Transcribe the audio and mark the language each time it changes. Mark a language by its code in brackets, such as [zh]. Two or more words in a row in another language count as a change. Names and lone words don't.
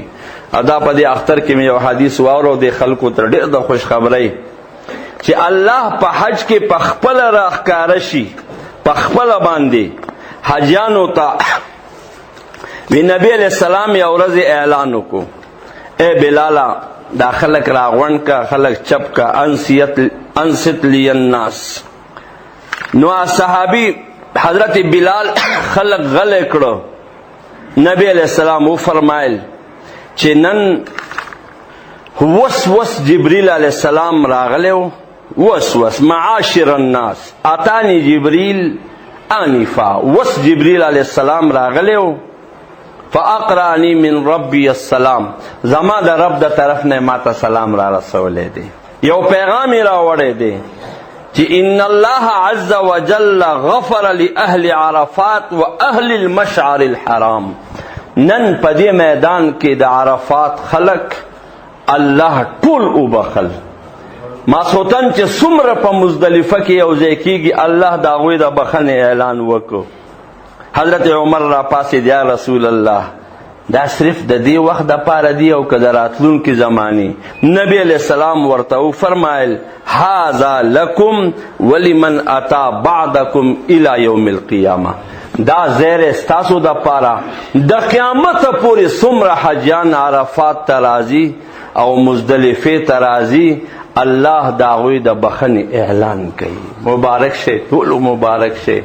[ps] ادا په دې اختر کې مې یو حدیث واورو د خلکو تر ډېر د خوش خبرۍ چې الله په حج کې په خپل راښکاره شي، په خپل باندې حجانو ته وی نبی [ar] علیہ السلام [ps] یو ورځ اعلان وکړو، اے بلالا دا خلق راغونډ کا، خلق چپ کا، [ar] انصت لی الناس. [ps] نو صحابی حضرت بلال خلق غلے کړو. نبی [ar] علیہ السلام [ps] و فرمایل چې نن وس جبریل [ar] علیہ السلام [ps] راغلو، وس [ar] معاشر الناس اتانی جبریل آنفا. [ps] وس جبریل [ar] علیہ السلام [ps] راغلو، [ar] فاقرانی من ربی السلام، [ps] زما د رب د طرف نه ماته سلام را رسولې دی، یو پیغام را وړی دی چې [ar] ان الله عز وجل غفر لأهل عرفات و اهل المشعر الحرام. [ps] نن په دې میدان کې د عرفات خلق الله ټول وبخل. ماسوتن چې څومره په مزدلفه کې یو ځای کېږي، الله د هغوی د بخښنې اعلان وکړو. حضرت عمر را پاسید، [ar] یا رسول الله [ps] دا صرف د دې وخت د پاره دی او که د راتلونکي زماني؟ نبی [ar] علیہ السلام [ps] ورته فرمایل [ar] هذا لکم ولمن اتا بعدکم الی یوم القیامه، [ps] دا زیر ستاسو د پاره د قیامت پورې څومره حجیان عرفات ته راځي او مزدلفه ته راځي، الله د هغوی د بخښنې اعلان کوي. مبارک شي، ټول مبارک شي.